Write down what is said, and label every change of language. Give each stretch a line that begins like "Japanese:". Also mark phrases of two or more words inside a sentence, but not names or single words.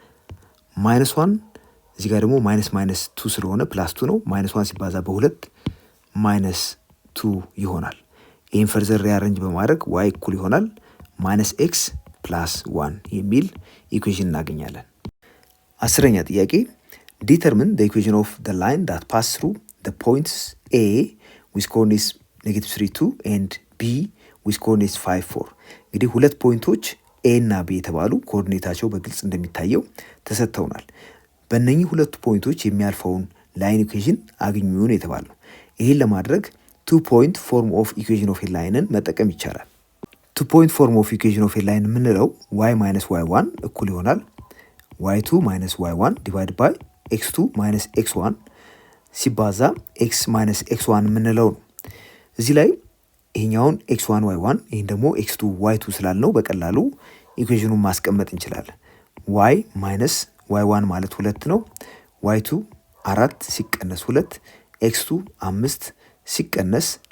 Amharic: ማይነስ 1 እዚህ ጋር ደግሞ ማይነስ 2 ስለሆነ ፕላስ 2 ነው። ማይነስ 1 ሲባዛ በሁለት ማይነስ 2 ይሆናል። ይህን
English: further rearrange
Amharic: በማድረግ ዋይ እኩል ይሆናል
English: minus x plus 1
Amharic: የሚል ኢኩዌሽን እናገኛለን። 10ኛ ጥያቄ ዲተርሚን
English: the equation of the line that pass through the points A with coordinates -3 2 and B with coordinates 5 4።
Amharic: እንግዲህ ሁለት ፖይንቶች A እና B የተባሉ ኮኦርዲኔታቸው በግልጽ እንደሚታየው ተሰጥተውናል። በእነኚህ ሁለቱ ፖይንቶች የሚያልፈውን
English: line equation
Amharic: አግኙ ነው የተባለው። ይህን ለማድረግ
English: 2 point form of equation of a line
Amharic: መጠቀም ይቻላል።
English: 2 point form of equation of a line
Amharic: የምንለው
English: y minus y1
Amharic: እኩል ይሆናል
English: y2 minus y1 divided by x2 minus x1
Amharic: ሲባዛ
English: x minus x1
Amharic: የምንለው ነው። እዚህ ላይ ይሄኛውን x1 y1 ይሄን ደግሞ x2 y2 ስላልነው በቀላሉ ኢኩዌሽኑን ማስቀመጥ እንችላለን።
English: y minus y1
Amharic: ማለት 2 ነው። y2 4 ሲቀነስ 2 x2 5 ሲቀነስ